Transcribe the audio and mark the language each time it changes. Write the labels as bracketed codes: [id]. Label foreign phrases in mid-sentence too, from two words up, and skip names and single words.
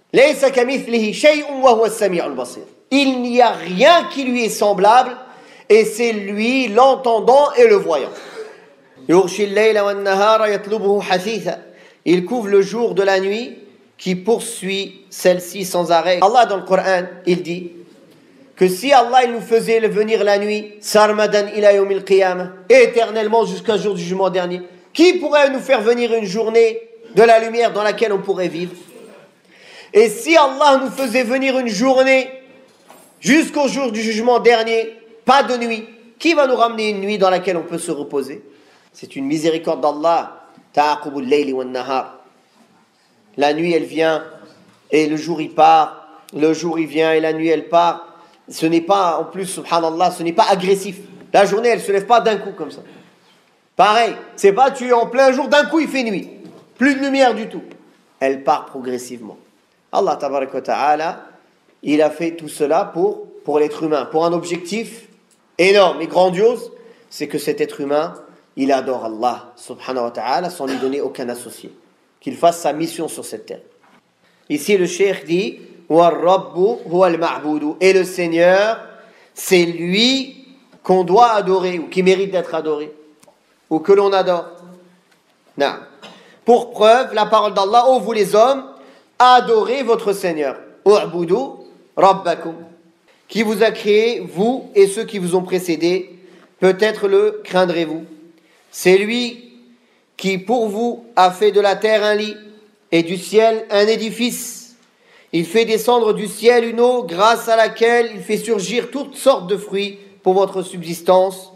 [fr] Il n'y a rien qui lui est semblable, et c'est lui l'entendant et le voyant. Il couvre le jour de la nuit qui poursuit celle-ci sans arrêt. Allah dans le Coran, il dit que si Allah il nous faisait venir la nuit, [ar] سرمدا إلى يوم القيامة, [fr] éternellement jusqu'au jour du jugement dernier, qui pourrait nous faire venir une journée de la lumière dans laquelle on pourrait vivre? Et si Allah nous faisait venir une journée jusqu'au jour du jugement dernier, pas de nuit. Qui va nous ramener une nuit dans laquelle on peut se reposer? C'est une miséricorde d'Allah. [ar] تعاقب الليل والنهار. [fr] La nuit, elle vient et le jour, il part. Le jour, il vient et la nuit, elle part. Ce n'est pas, en plus, subhanallah, ce n'est pas agressif. La journée, elle ne se lève pas d'un coup comme ça. Pareil, c'est pas tu es en plein jour, d'un coup, il fait nuit. Plus de lumière du tout. Elle part progressivement. Allah [ar] تبارك وتعالى, [fr] il a fait tout cela pour l'être humain, pour un objectif énorme et grandiose, c'est que cet être humain, il adore Allah [ar] سبحانه وتعالى [fr] sans lui donner aucun associé. Qu'il fasse sa mission sur cette terre. Ici, le cheikh dit [ar] وَالرَّبُّ هُوَ الْمَعْبُودُ. [fr] Et le Seigneur, c'est lui qu'on doit adorer ou qui mérite d'être adoré ou que l'on adore. Non. Pour preuve, la parole d'Allah, ô vous les hommes, adorez votre Seigneur. [ar] اعبدوا ربكم. [fr] Qui vous a créé, vous et ceux qui vous ont précédés, peut-être le craindrez-vous. C'est lui qui pour vous a fait de la terre un lit et du ciel un édifice. Il fait descendre du ciel une eau grâce à laquelle il fait surgir toutes sortes de fruits pour votre subsistance.